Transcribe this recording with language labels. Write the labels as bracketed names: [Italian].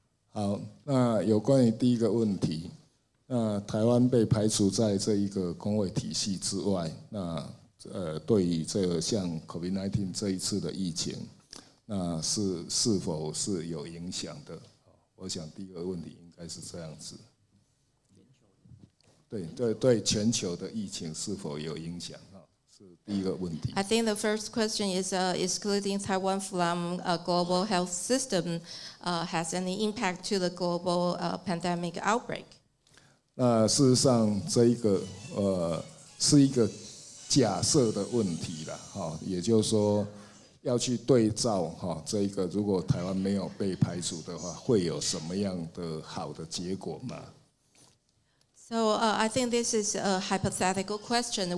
[Chinese] 好，那有关于第一个问题，那台湾被排除在这一个公卫体系之外，那对于这个像 COVID-19 这一次的疫情，那是否是有影响的？我想第一个问题应该是这样子。对，全球的疫情是否有影响？是第一个问题。 [English] I think the first question is excluding Taiwan from a global health system has any impact to the global pandemic outbreak? [Chinese] 那事实上，这一个是一个假设的问题啦，也就是说要去对照这一个，如果台湾没有被排除的话，会有什么样的好的结果吗？ [English] So I think this is a hypothetical question.